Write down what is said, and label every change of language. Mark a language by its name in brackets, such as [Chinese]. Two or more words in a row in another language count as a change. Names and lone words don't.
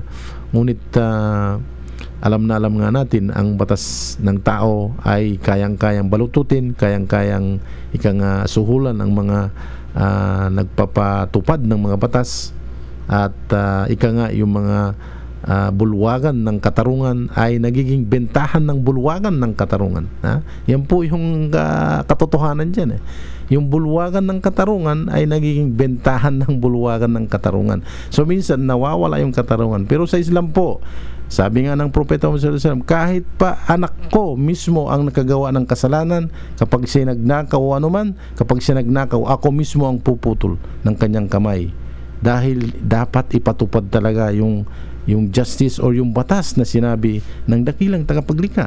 [Filipino] Ngunit alam nga natin, ang batas ng tao ay kayang-kayang balututin, kayang-kayang suhulan ang mga nagpapatupad ng mga batas, at yung mga bulwagan ng katarungan ay nagiging bentahan ng bulwagan ng katarungan. Yan po yung katotohanan dyan. Yung bulwagan ng katarungan ay nagiging bentahan ng bulwagan ng katarungan. So minsan nawawala yung katarungan. Pero sa Islam po, sabi nga ng Propeta Muhammad [Arabic] صلى الله عليه وسلم, [Filipino] kahit pa anak ko mismo ang nakagawa ng kasalanan, kapag siya nagnakaw o anuman, kapag siya nagnakaw, ako mismo ang puputol ng kanyang kamay. Dahil dapat ipatupad talaga yung [English] justice or [Filipino] yung batas na sinabi ng dakilang tagapaglikha.